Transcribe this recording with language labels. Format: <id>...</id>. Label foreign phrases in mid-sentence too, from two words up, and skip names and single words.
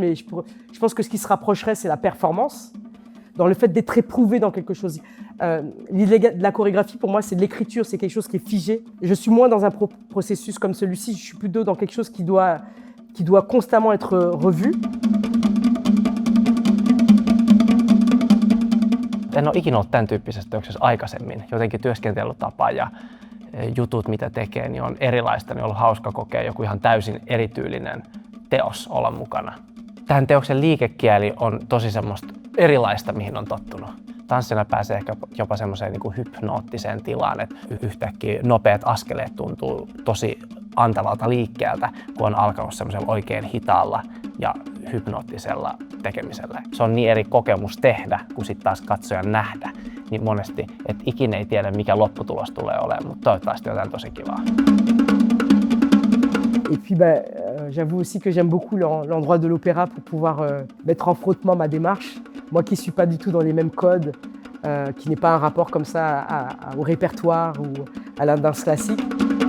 <fr>Mais je pense que ce qui se rapprocherait, c'est la performance, dans le fait d'être éprouvé dans quelque chose. L'idée de la chorégraphie, pour moi, c'est de l'écriture, c'est quelque chose qui est figé. Je suis moins dans un processus comme celui-ci, je suis plutôt dans quelque chose qui doit constamment être revu.</fr> <fi>En ole ikinä ollut tämän tyyppisessä teoksessa aikaisemmin. Jotenkin työskentelytapa ja jutut, mitä tekee, niin on erilaista. Niin on ollut hauska kokea joku ihan täysin erityylinen teos olla mukana. Tämän teoksen liikekieli on tosi semmoista erilaista, mihin on tottunut. Tanssina pääsee ehkä jopa semmoiseen niin kuin hypnoottiseen tilaan, että yhtäkkiä nopeat askeleet tuntuu tosi antavalta liikkeeltä, kun on alkanut semmoisella oikein hitaalla ja hypnoottisella tekemisellä. Se on niin eri kokemus tehdä, kuin sitten taas katsojan nähdä. Niin monesti, että ikinä ei tiedä, mikä lopputulos tulee olemaan, mutta toivottavasti jotain tosi kivaa.</fi> <fr>Et puis, j'avoue aussi que j'aime beaucoup l'endroit de l'opéra pour pouvoir mettre en frottement ma démarche. Moi qui ne suis pas du tout dans les mêmes codes, qui n'ai pas un rapport comme ça au répertoire ou à la danse classique.</fr>